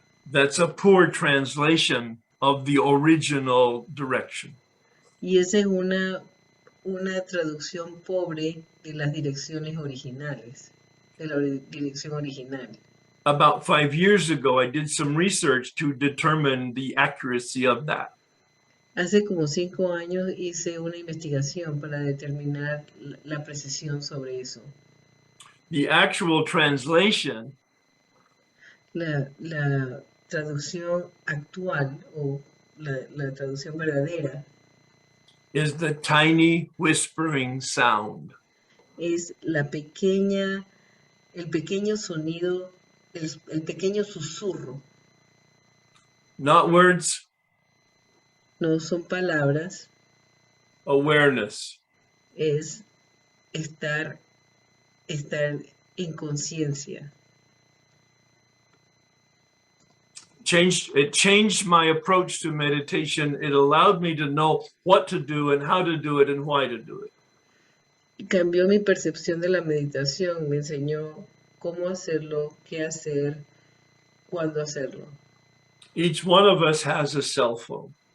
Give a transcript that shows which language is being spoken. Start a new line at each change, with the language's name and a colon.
English: That's a poor translation of the original direction.
Spanish: Y esa es una traducción pobre de las direcciones originales, de la dirección original.
English: About 5 years ago, I did some research to determine the accuracy of that.
Spanish: Hace como 5 años hice una investigación para determinar la precisión sobre eso.
English: The actual translation
Spanish: La traducción actual o la traducción verdadera
English: is the tiny whispering sound.
Spanish: es el pequeño sonido, el pequeño susurro.
English: Not words,
Spanish: No son palabras,
English: awareness.
Spanish: es estar en conciencia.
English: It changed my approach to meditation. It allowed me to know what to do and how to do it and why to do it.
Spanish: Cambió mi percepción de la meditación, me enseñó cómo hacerlo, qué hacer, cuándo hacerlo.
English: Each one of us has a cell phone.